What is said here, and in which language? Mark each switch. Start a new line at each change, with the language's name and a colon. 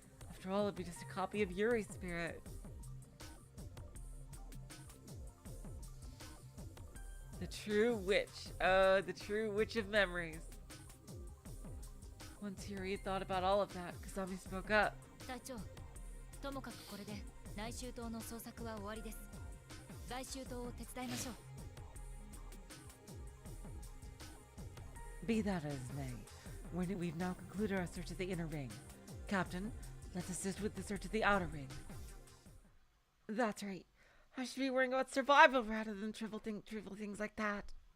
English: After all, it'd be just a copy of Yuri's spirit. The true witch. Oh, the true witch of memories. Once Yuri had thought about all of that, Kazami spoke up.
Japanese: 隊長、ともかくこれで内周島の捜索は終わりです。外周島を手伝いましょう。
English: Be that as may, we've now concluded our search of the inner ring. Captain, let's assist with the search of the outer ring. That's right. I should be worrying about survival rather than trivial things like that.